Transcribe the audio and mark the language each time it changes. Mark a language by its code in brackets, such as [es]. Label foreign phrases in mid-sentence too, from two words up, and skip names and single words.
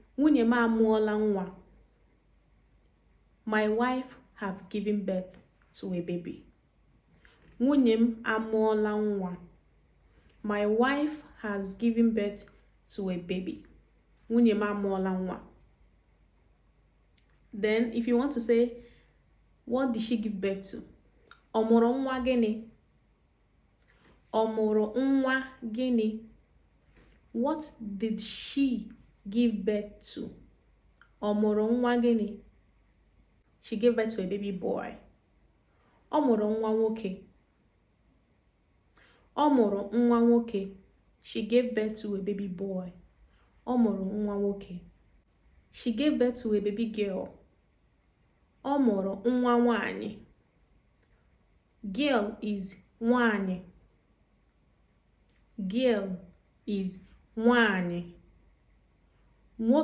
[ig] Nwunye m amụọla nwa. [en] My wife have given birth to a baby. [ig] Nwunye m amụọla nwa. [en] My wife has given birth to a baby. [ig] Nwunye m amụọla nwa. [en] Then, if you want to say, what did she give birth to? [ig] Ọ mụrụ nwa gịnị? Ọ mụrụ nwa gịnị? [en] What did she give birth to? [ig] Ọ mụrụ nwa gịnị? [en] She gave birth to a baby boy. [ig] Ọ mụrụ nwa nwoke. Ọ mụrụ nwa nwoke. [en] She gave birth to a baby boy. [ig] Ọ mụrụ nwa nwoke. [en] She gave birth to a baby girl. [ig] Ọ mụrụ nwa nwanyị. [en] Girl is nwanyị. Girl is nwanyị.